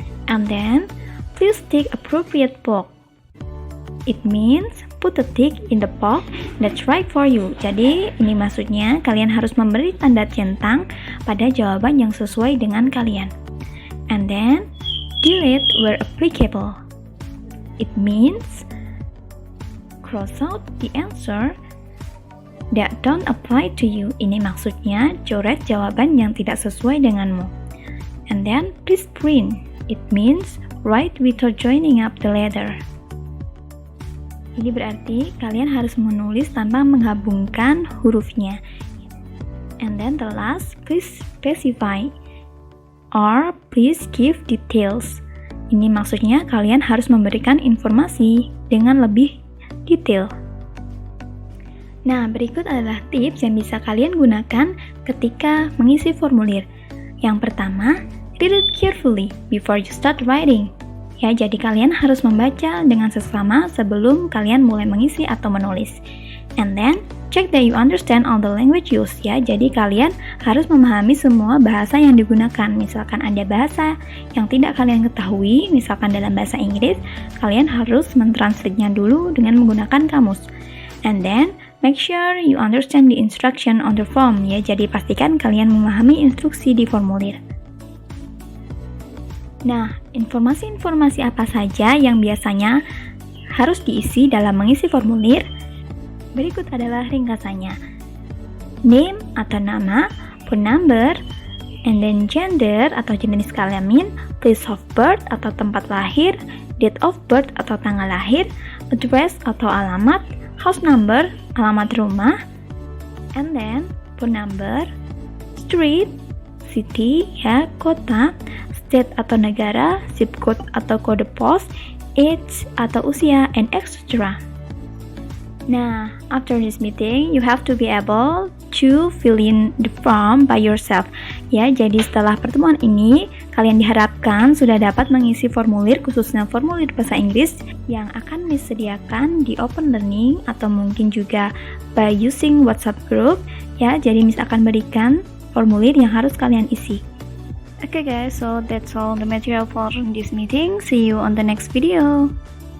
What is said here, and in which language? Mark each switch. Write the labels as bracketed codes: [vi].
[en] And then, please tick appropriate box. It means put a tick in the box that's right for you. [id] Jadi, ini maksudnya kalian harus memberi tanda centang pada jawaban yang sesuai dengan kalian. [en] And then, delete where applicable. It means cross out the answer that don't apply to you. [id] Ini maksudnya coret jawaban yang tidak sesuai denganmu. [en] And then, please print. It means write without joining up the letter. [id] Ini berarti kalian harus menulis tanpa menggabungkan hurufnya. [en] And then the last, please specify or please give details. [id] Ini maksudnya kalian harus memberikan informasi dengan lebih detail. Nah, berikut adalah tips yang bisa kalian gunakan ketika mengisi formulir. Yang pertama, [en] read it carefully before you start writing. [id] Ya, jadi kalian harus membaca dengan seksama sebelum kalian mulai mengisi atau menulis. [en] And then, check that you understand all the language used. [id] Ya, jadi kalian harus memahami semua bahasa yang digunakan. Misalkan ada bahasa yang tidak kalian ketahui, misalkan dalam bahasa Inggris, kalian harus mentranslate-nya dulu dengan menggunakan kamus. [en] And then, make sure you understand the instruction on the form. [id] Ya, jadi pastikan kalian memahami instruksi di formulir. Nah, informasi-informasi apa saja yang biasanya harus diisi dalam mengisi formulir? Berikut adalah ringkasannya. [en] Name atau nama, phone number, and then gender [id] atau jenis kelamin, [en] place of birth [id] atau tempat lahir, [en] date of birth [id] atau tanggal lahir, [en] address atau alamat, house number, alamat rumah, and then phone number, street, city, ya, kota, state atau negara, zip code [id] atau kode pos, [en] age atau usia, and etc. Nah, after this meeting, you have to be able to fill in the form by yourself. [id] Ya, jadi setelah pertemuan ini, kalian diharapkan sudah dapat mengisi formulir, khususnya formulir bahasa Inggris yang akan disediakan di Open Learning atau mungkin juga [en] by using WhatsApp group. [id] Ya, jadi Miss akan berikan formulir yang harus kalian isi. [en] Okay guys, so that's all the material for this meeting. See you on the next video.